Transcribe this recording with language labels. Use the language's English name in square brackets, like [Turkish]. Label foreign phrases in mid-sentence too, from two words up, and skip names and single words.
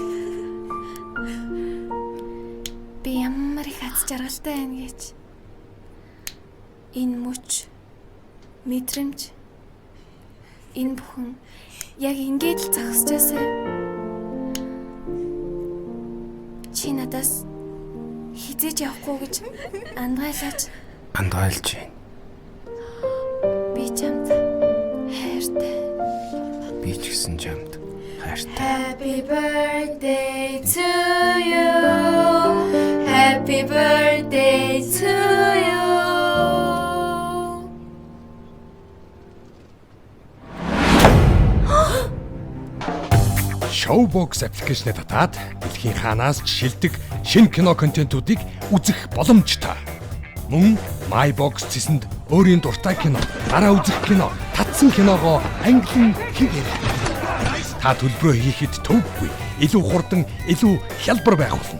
[Mongolian] Би ямар их аз жаргалтай байна гэж энэ мөч мэдрэмж энэ бүхэн яг ингэж л зогсчихсан. Чи надаас хизээж явахгүй гэж андгаалж байна. Би чамд хайртай. Би ч гэсэн чамд хайртай. [English] Happy birthday to you. Happy birthday to you. [Mongolian] Showbox аппликейшнээ татаад дэлхийн хаанаас ч шилдэг шинэ кино контентуудыг үзэх боломжтой. Мөн MyBox цэсэнд өөрийн дуртай кино, дараа үзэх кино, татсан киногоо англин хийгээрэй. Та төлбөрөө хийхэд төвгүй, илүү хурдан, илүү хялбар байх болно.